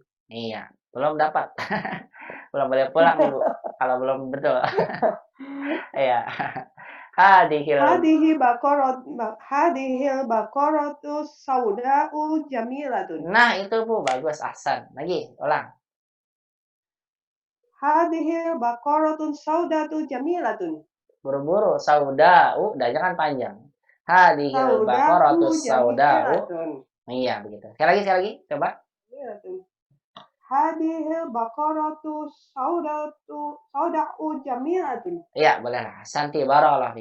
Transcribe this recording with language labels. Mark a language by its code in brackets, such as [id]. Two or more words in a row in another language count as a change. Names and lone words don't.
[id] Iya, belum dapat. Belum boleh pulang, Ibu. Kalau belum betul. Iya. Hadhil. [ar] هذه البقرة سوداء جميلة. [id] Nah, itu Bu, bagus, ahsan. Lagi, ulang. [ar] هذه البقرة سوداء جميلة. [id] Buru-buru, sauda'u, danya kan panjang. [ar] هذه البقرة السوداء. jamilatun. [id] Iya, begitu. Sekali lagi, coba. [ar] هذه البقرة سوداء جميلة. [id] Iya, boleh lah. Santi [ar] بارك الله فيك.